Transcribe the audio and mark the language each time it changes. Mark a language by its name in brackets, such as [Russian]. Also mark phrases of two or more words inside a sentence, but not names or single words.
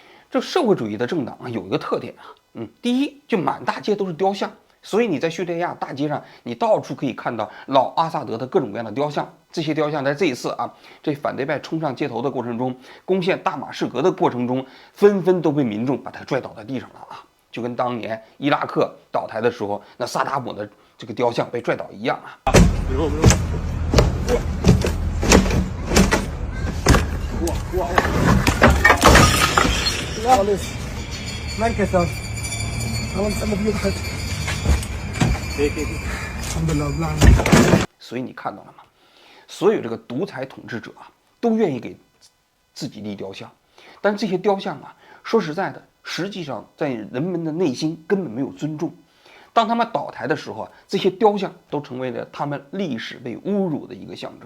[Chinese] 这社会主义的政党啊有一个特点啊，第一就满大街都是雕像，所以你在叙利亚大街上，你到处可以看到老阿萨德的各种各样的雕像。这些雕像在这一次啊，这反对派冲上街头的过程中，攻陷大马士革的过程中，纷纷都被民众把他拽倒在地上了啊，就跟当年伊拉克倒台的时候，那萨达姆的这个雕像被拽倒一样啊。 [Arabic] ما انكسر والله مسألة بيضحك هيك الحمد لله بلعنا [Chinese] 所以你看到了吗？所有这个独裁统治者啊，都愿意给自己立雕像，但这些雕像啊，说实在的，实际上在人们的内心根本没有尊重。当他们倒台的时候啊，这些雕像都成为了他们历史被侮辱的一个象征。